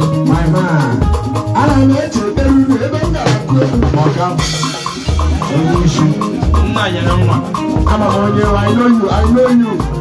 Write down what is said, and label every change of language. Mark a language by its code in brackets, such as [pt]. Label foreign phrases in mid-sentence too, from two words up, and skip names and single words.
[en] My man, [ig] ana m echetara unu ebe m gara kụọ maka Onye isi. Nna ya na nwa. Ama m onye, [en] I know you, I know you.